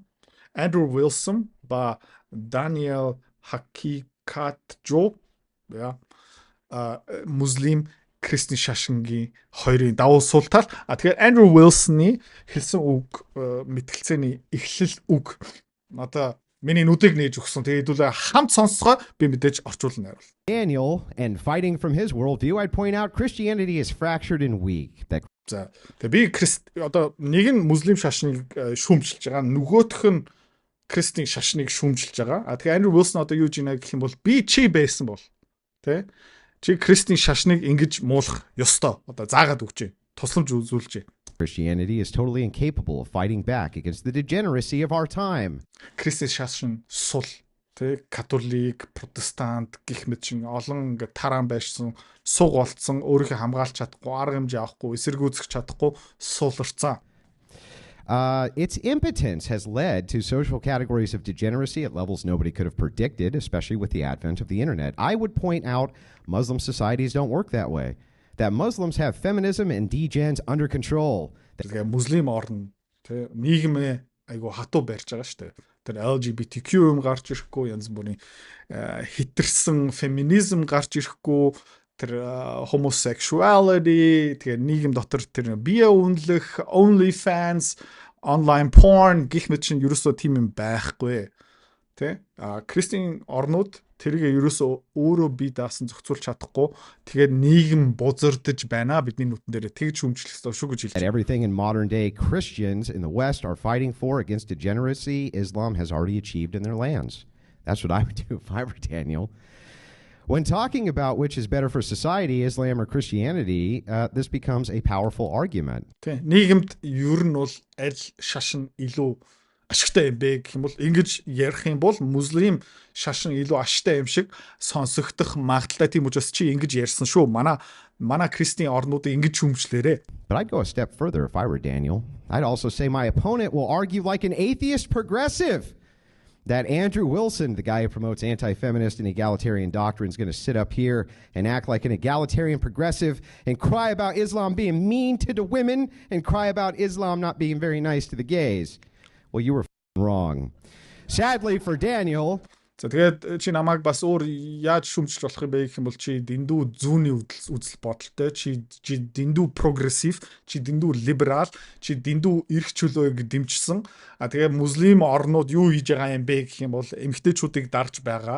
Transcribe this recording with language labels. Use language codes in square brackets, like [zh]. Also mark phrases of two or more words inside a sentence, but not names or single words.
[mn] Andrew Wilson ба Daniel Hakikatjo муслим Кристин шашингийн хоёрын давуу суултал. Тэгэхээр Andrew Wilson-ы хэлсэн үг мэтгэлцээний эхлэл үг одоо миний нүдийг нээж өгсөн. Тэгээд хэдүүлээ хамт сонсгоо би мэдээж орчуулна найруулна. [en] Daniel, and fighting from his worldview, I'd point out Christianity is fractured and weak. [mn] За тэгээд би одоо нэг нь муслим шашныг шүүмжилж байгаа, нөгөөх нь Кристин шашныг шүүмжилж байгаа. Тэгэхээр Andrew Wilson одоо юу гэж байна гэх юм бол би чи байсан бол тэ чи Кристин шашныг ингэж муулах ёстой. Одоо заагаад өгч дээ. Тусламж үзүүлж дээ. [en] Christianity is totally incapable of fighting back against the degeneracy of our time. [mn] Кристин шашин сул, тэ католик, протестант гэх мэт чин олон ингээ тараан байшсан, суг болцсон, өөрийнхөө хамгаалж чадахгүй, арга хэмжээ авахгүй, эсэргүүцэх чадахгүй сууларцсан. [en] Its impotence has led to social categories of degeneracy at levels nobody could have predicted, especially with the advent of the internet. I would point out Muslim societies don't work that way. That Muslims have feminism and degens under control. [mn] Тэгээ муслим орн тэ нийгмээ айгу хатуу барьж байгаа шүү дээ. Тэр LGBTQ юм гарч ирэхгүй, янз бүрийн хитэрсэн феминизм гарч ирэхгүй, тэр homosexuality, тэгээ нийгэм дотор тэр бие үнэлэх, OnlyFans, [en] online porn [mn] гэх мэт чинь ерөөсөө тийм юм байхгүй. Тэ? Кристийн орнууд тэрийг ерөөсөө өөрөө бие даасан зохицуулж чадахгүй. Тэгээд нийгэм бузардж байна бидний нүтэн дээр тэгж хүмжлэх ёстой шүү гэж хэлж. [en] Everything in modern day Christians in the West are fighting for against degeneracy Islam has already achieved in their lands. That's what I would do if I were Daniel. When talking about which is better for society, Islam or Christianity, this becomes a powerful argument. [mn] Тэ нийгэмд ер нь бол аль шашин илүү ашигтай юм бэ гэх юм бол ингэж ярих юм бол муслим шашин илүү ашигтай юм шиг сонсогдох магадaltaй. Тийм учраас чи ингэж ярьсан шүү. Манай христийн орнуудыг ингэж хүмжлээрээ. [en] But I'd go a step further if I were Daniel. I'd also say my opponent will argue like an atheist progressive. That Andrew Wilson, the guy who promotes anti-feminist and egalitarian doctrine, is going to sit up here and act like an egalitarian progressive and cry about Islam being mean to the women and cry about Islam not being very nice to the gays. Well, you were wrong. Sadly for Daniel... [mn] За тэгээд чи намайг бас өөр яаж шүмжлэх болох юм бэ гэх юм бол чи дэндүү зүүнний үзэл бодолтой, чи дэндүү прогрессив, чи дэндүү либерал, чи дэндүү эрх чөлөөг дэмжсэн. Тэгээд муслим орнууд юу хийж байгаа юм бэ гэх юм бол эмэгтэйчүүдийг дарж байгаа.